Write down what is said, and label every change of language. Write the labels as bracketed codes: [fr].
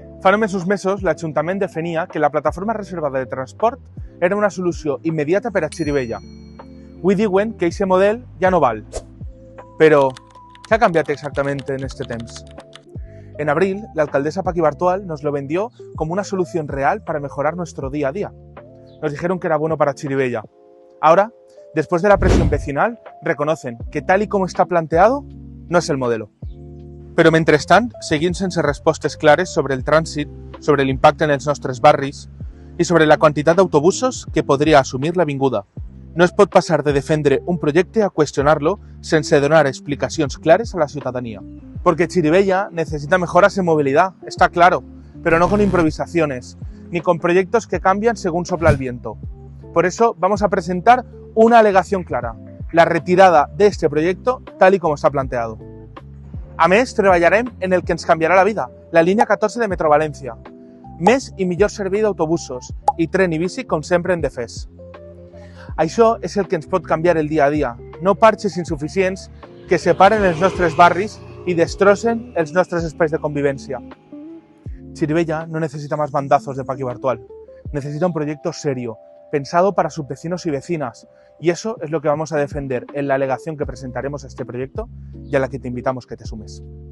[ca] Fa només uns mesos, l'Ajuntament defenia que la plataforma reservada de transport era una solució immediata per a Xirivella. Avui diuen que aquest model ja no val. Però, què ha canviat exactament en este temps? [es] En abril, la alcaldesa Paqui Bartual nos lo vendió como una solución real para mejorar nuestro día a día. Nos dijeron que era bueno para Xirivella. Ahora, después de la presión vecinal, reconocen que tal y como está planteado, no es el modelo. [ca] Però mentrestant, seguim sense respostes clares sobre el trànsit, sobre l'impacte en els nostres barris i sobre la quantitat d'autobusos que podria assumir l'avinguda. No es pot passar de defendre un projecte a qüestionar-lo sense donar explicacions clares a la ciudadanía. [es] Porque Xirivella necesita mejoras en movilidad, está claro, pero no con improvisaciones, ni con proyectos que cambian según sopla el viento. Por eso vamos a presentar una alegación clara, la retirada de este proyecto tal y como está planteado. [ca] A més, treballarem en el que ens canviarà la vida, la línia 14 de Metro València. Més i millor servei d'autobusos i tren i bici com sempre hem defès. Això és el que ens pot canviar el dia a dia, no parxes insuficients que separen els nostres barris i destrossen els nostres espais de convivència. [es] Xirivella no necesita más bandazos de Paqui Bartual, necesita un proyecto serio, pensado para sus vecinos y vecinas, y eso es lo que vamos a defender en la alegación que presentaremos a este proyecto y a la que te invitamos que te sumes.